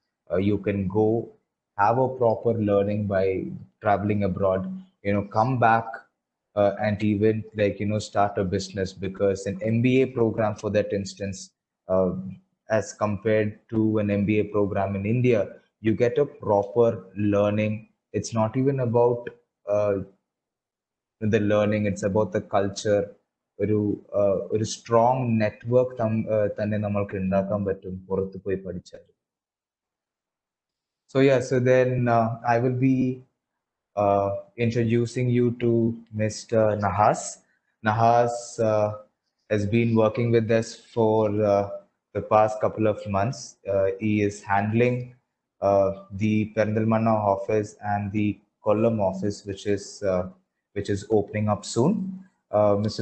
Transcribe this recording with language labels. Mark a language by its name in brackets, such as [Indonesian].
[English] You can go have a proper learning by traveling abroad, come back and even start a business, because an MBA program for that instance, as compared to an MBA program in India, you get a proper learning. It's not even about the learning, it's about the culture. [Malayalam] ഒരു strong network തന്നെ നമ്മൾക്ക് ഉണ്ടാക്കാൻ പറ്റും പുറത്ത് പോയി പഠിച്ചാൽ. [English] So yeah, so then I will be introducing you to Mr. Nahas. Nahas has been working with us for the past couple of months. He is handling the Perindalmanna office and the Kollam office, which is opening up soon. Mr.